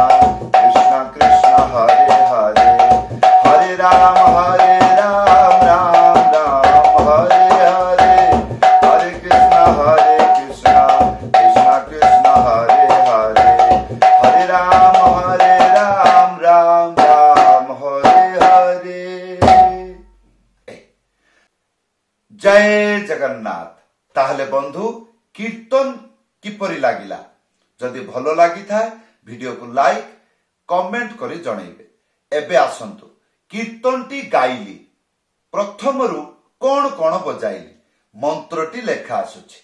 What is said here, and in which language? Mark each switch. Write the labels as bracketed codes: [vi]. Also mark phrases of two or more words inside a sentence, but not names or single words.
[sa] कृष्णा हरे हरे हरे राम राम राम हरे हरे हरे कृष्णा कृष्णा कृष्णा हरे हरे हरे राम राम राम हरे हरे। [or] ଜୟ ଜଗନ୍ନାଥ। ତାହଲେ ବନ୍ଧୁ କୀର୍ତ୍ତନ କିପରି ଲାଗିଲା ଯଦି ଭଲ ଲାଗି ଥାଏ ଭିଡିଓ କୁ [en] like comment [or] କରି ଜଣାଇବେ। ଏବେ ଆସନ୍ତୁ କୀର୍ତ୍ତନଟି ଗାଇଲି ପ୍ରଥମରୁ କୋନ କୋନ ବଜାଇଲି ମନ୍ତ୍ରଟି ଲେଖା ଆସୁଛି।